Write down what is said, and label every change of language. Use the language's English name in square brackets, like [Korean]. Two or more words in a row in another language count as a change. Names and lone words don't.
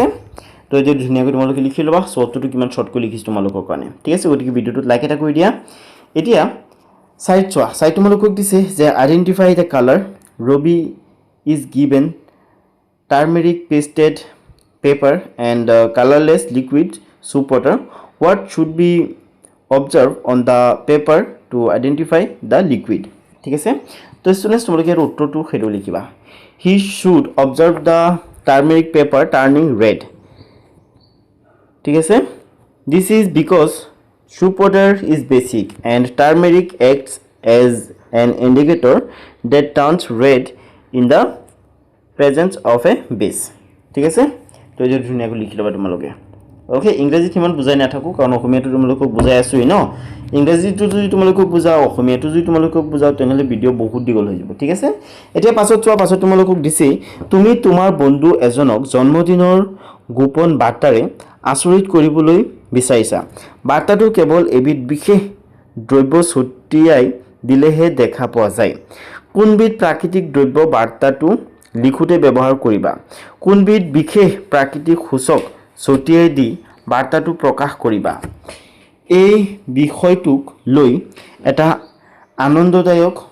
[Assamese] তো এই ধুনীয়াকৈ তোমালোকে লিখি ল'বা সত্তৰটো কিমান শৰ্টকৈ লিখিছোঁ তোমালোকৰ কাৰণে ঠিক আছে গতিকে ভিডিঅ'টোত লাইক এটা কৰি দিয়া এতিয়া সাইড চোৱা সাইড তোমালোকক দিছে যে [English] identify the colour Robi is given turmeric pasted paper and colourless liquid soap water what should be observed on the paper to identify the liquid [Assamese] ঠিক আছে তো স্টুডেন্টস তোমালোকে ইয়াৰ উত্তৰটো হেটো লিখিবা [English] he should observe the turmeric paper turning red [Assamese] ঠিক আছে [English] this is because soap water is basic and turmeric acts as an indicator that turns red in the presence of a base [Assamese] ঠিক আছে তো এই ধুনীয়াকৈ লিখি ল'বা তোমালোকে ওকে ইংৰাজীত কিমান বুজাই নাথাকো কাৰণ অসমীয়াটো তোমালোকক বুজাই আছোই ন ইংৰাজীটো যদি তোমালোকক বুজাও অসমীয়াটো যদি তোমালোকক বুজাও তেনেহলে ভিডিও বহুত দীঘল হৈ যাব ঠিক আছে এতিয়া পাছত চোৱা পাছত তোমালোকক দিছে তুমি তোমাৰ বন্ধু এজনক জন্মদিনৰ গোপন বাৰ্তাৰে আচৰিত কৰিবলৈ বিচাৰিছা বাৰ্তাটো কেৱল এবিধ বিশেষ দ্ৰব্য ছটিয়াই দিলেহে দেখা পোৱা যায় কোনবিধ প্ৰাকৃতিক দ্ৰব্য বাৰ্তাটো লিখোতে ব্যৱহাৰ কৰিবা কোনবিধ বিশেষ প্ৰাকৃতিক সূচক ছটিয়াই দি বাৰ্তাটো প্ৰকাশ কৰিবা এই বিষয়টোক লৈ এটা আনন্দদায়ক